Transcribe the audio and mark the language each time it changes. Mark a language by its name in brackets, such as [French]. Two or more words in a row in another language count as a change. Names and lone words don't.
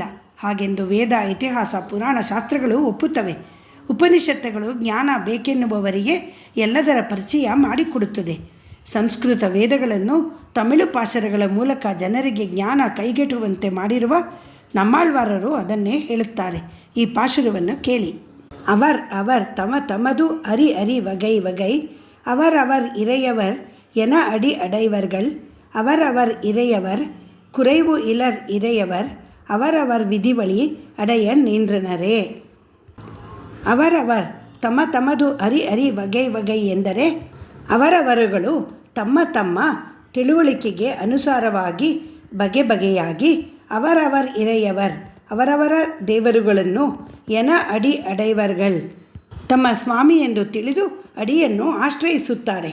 [Kannada] ಹಾಗೆಂದು ವೇದ, ಇತಿಹಾಸ, ಪುರಾಣ ಶಾಸ್ತ್ರಗಳು ಒಪ್ಪುತ್ತವೆ. ಉಪನಿಷತ್ತುಗಳು ಜ್ಞಾನ ಬೇಕೆನ್ನುವವರಿಗೆ ಎಲ್ಲದರ ಪರಿಚಯ ಮಾಡಿಕೊಡುತ್ತದೆ. ಸಂಸ್ಕೃತ ವೇದಗಳನ್ನು ತಮಿಳು ಪಾಶರಗಳ ಮೂಲಕ ಜನರಿಗೆ ಜ್ಞಾನ ಕೈಗೆಟುವಂತೆ ಮಾಡಿರುವ ನಮ್ಮಾಳ್ವಾರರು ಅದನ್ನೇ ಹೇಳುತ್ತಾರೆ. ಈ ಪಾಶುರವನ್ನು ಕೇಳಿ. [Tamil] அவர் தமது அரி வகை வகை அவர் இறையவர் என அடி அடைவர்கள் அவர் இறையவர் குறைவு இலர் இறையவர் அவர் விதிவழி அடைய நின்றனரೇ. அவரவர் தமது அறி வகை வகை [Kannada] ಎಂದರೆ ಅವರವರುಗಳು ತಮ್ಮ ತಮ್ಮ ತಿಳುವಳಿಕೆಗೆ ಅನುಸಾರವಾಗಿ ಬಗೆ ಬಗೆಯಾಗಿ [Tamil] அவரவர் இறையவர் [Kannada] ಅವರವರ ದೇವರುಗಳನ್ನು [Tamil] என அடி அடைவர்கள் [Kannada] ತಮ್ಮ ಸ್ವಾಮಿ ಎಂದು ತಿಳಿದು ಅಡಿಯನ್ನು ಆಶ್ರಯಿಸುತ್ತಾರೆ.